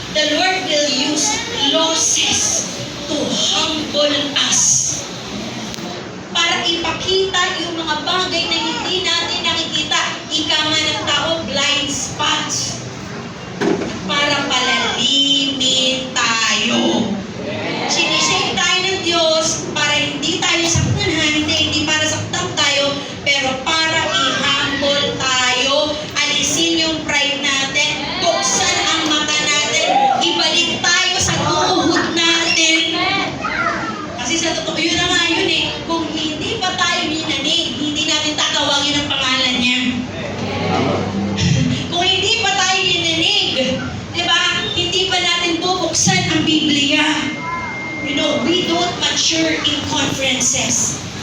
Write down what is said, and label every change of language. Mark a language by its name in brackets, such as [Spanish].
[English] The Lord will use losses to humble us. [Filipino] Para ipakita yung mga bagay na hindi natin nakikita. Ika nga ng tao, blind spots. Para palalimin tayo. Sinisave tayo ng Diyos para hindi tayo saktan, ha? Hindi para saktan tayo, pero para i-humble tayo, alisin yung pride natin, buksan ang mata natin, ibalik tayo sa tuhod natin. Kasi sa totoo, yun na nga yun eh. Kung hindi pa tayo minanig, hindi natin tatawagin ang pangalan niya. Kung hindi pa tayo minanig, di ba? Hindi pa natin bubuksan ang Biblia. [English] You know, we don't mature in conferences.